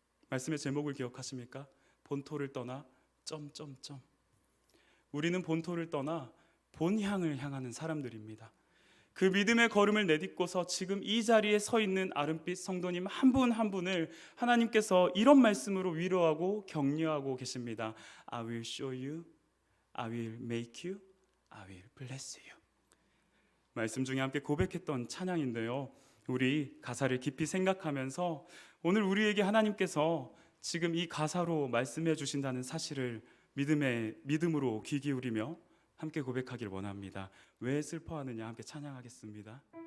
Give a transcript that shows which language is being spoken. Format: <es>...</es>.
<ko>말씀의 제목을 기억하십니까? 본토를 떠나 점점점. 우리는 본토를 떠나 본향을 향하는 사람들입니다. 그 믿음의 걸음을 내딛고서 지금 이 자리에 서 있는 아름빛 성도님 한 분 한 분을 하나님께서 이런 말씀으로 위로하고 격려하고 계십니다.</ko> <en>I will show you, I will make you, I will bless you.</en> <ko>말씀 중에 함께 고백했던 찬양인데요, 우리 가사를 깊이 생각하면서 오늘 우리에게 하나님께서 지금 이 가사로 말씀해 주신다는 사실을 믿음으로 귀 기울이며 함께 고백하길 원합니다. 왜 슬퍼하느냐 함께 찬양하겠습니다.</ko>